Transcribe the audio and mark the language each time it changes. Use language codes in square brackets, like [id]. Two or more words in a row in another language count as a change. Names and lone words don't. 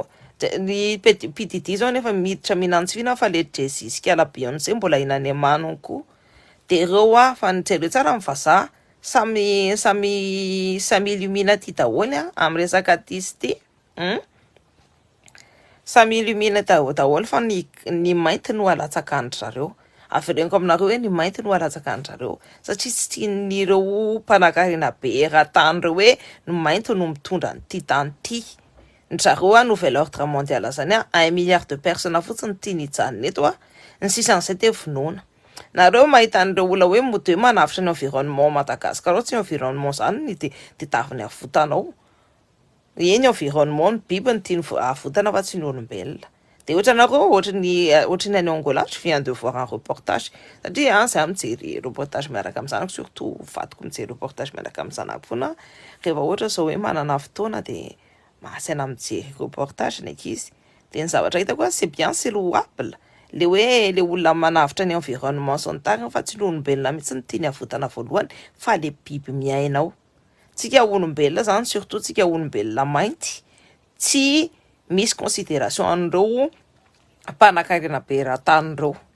[mg] Ny PDD zao nefa miditra minantsivina fa le Jesse sy Beyoncé mbola inany amanony koa dia ireo a fa nijereo tsara amin'ny vazaha samy Illuminati daholo a amin'ny resaka diso ty samy Illumina daholo fa ny mainty no alatsakan'ny zareo. Avereniko aminareo hoe ny mainty no alatsakan'ny satria tsy tian'ireo mpanankarena be ratany reo hoe ny mainty no mitondra nyty tany ty. Ny zareo a [fr] nouvel ordre mondial [mg] zany a [fr] 1 milliard de personnes [mg] fotsiny tiany hijanona eto a ny sisan'izay te vonoina. Nareo mahita an'ireo olona hoe mody hoe manavitra ny environnement Madagasikara tsy environnement zany ny tedaviny avotanao. Eny environnement ny biby ny tiany avotana fa tsy ny olombelona. Dia ohatranareo ohatry ny any Angola [fr] je viens de voir un reportage [mg] satria zaho mijery reportage miaraka amin'ny zanako surtout vadiko mijery reportage miaraka amin'ny zanako foana rehefa ohatra zao hoe manana fotoana dia mahasaina mijery reportage ny ankizy. Dia ny zavatra hitako [fr] c'est bien c'est louable [mg] le hoe le olona manavitra ny environnement zao ny tariny fa tsy ny olombelona mihitsy ny tiany avotana voalohany fa le biby miaina ao. Tsika olombelona zany surtout tsika olombelona mainty tsy misy considération an'ireo mpanankarena be rahatanireo.